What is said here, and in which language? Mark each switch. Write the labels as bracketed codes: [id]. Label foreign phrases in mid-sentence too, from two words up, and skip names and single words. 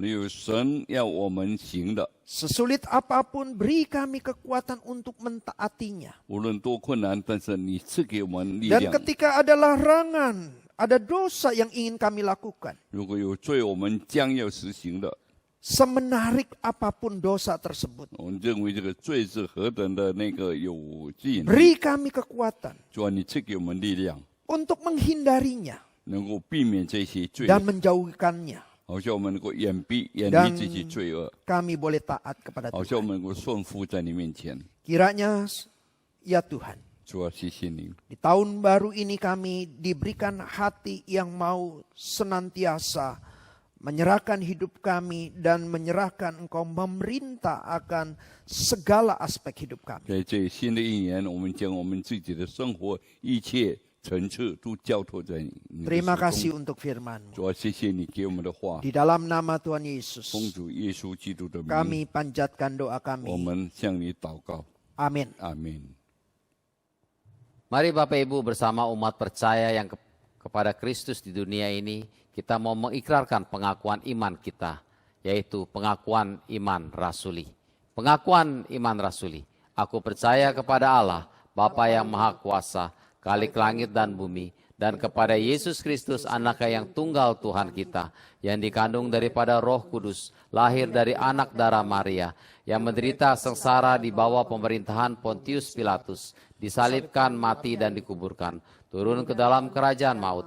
[zh] 有神要我们行的， [id] sesulit apapun beri kami kekuatan untuk mentaatinya. [zh] 无论多困难，但是你赐给我们力 [id] Dan [zh] 量。 [id] ketika ada larangan, ada dosa yang ingin kami lakukan, [zh] 如果有罪，我们将要实行的。 [id] semenarik apapun dosa tersebut, [zh] 我们认为这个罪是何等的那个有吸引力。 [id] beri kami kekuatan [zh] 主啊，你赐给我们力量， [id] untuk menghindarinya [zh] 能够避免这些罪， [id] dan menjauhkannya. [zh] 好像我们能够远离 [id] Dan [zh] 这些罪恶， [id] kami boleh taat kepada [zh] 好像我 [id] Tuhan. [zh] 们能够顺服在你面前。 [id] Kiranya, ya Tuhan, [zh] 主啊，谢谢你。 [id] di tahun baru ini kami diberikan hati yang mau senantiasa menyerahkan hidup kami dan menyerahkan Engkau memerintah akan segala aspek hidup kami. [zh] 在这新的一年，我们将我们自己的生活一切层次都交托在你的 [id] Terima [zh] 手中。 [id] kasih untuk firman-Mu. [zh] 主啊，谢谢你给我们的话， [id] Di dalam nama Tuhan [zh] 奉 [id] Yesus, [zh] 主耶稣基督的名， [id] kami panjatkan doa [zh] 我 [id] kami. [zh] 们向你祷告， [id] Amin. [zh] 阿门。 [id] Mari Bapak Ibu bersama umat percaya yang kepada Kristus di dunia ini, kita mau mengikrarkan pengakuan iman kita, yaitu pengakuan iman rasuli. Pengakuan iman rasuli. Aku percaya kepada Allah, Bapa yang Maha Kuasa, Khalik langit dan bumi, dan kepada Yesus Kristus, Anaknya yang tunggal Tuhan kita, yang dikandung daripada Roh Kudus, lahir dari anak darah Maria, yang menderita sengsara di bawah pemerintahan Pontius Pilatus, disalibkan, mati, dan dikuburkan, turun ke dalam kerajaan maut.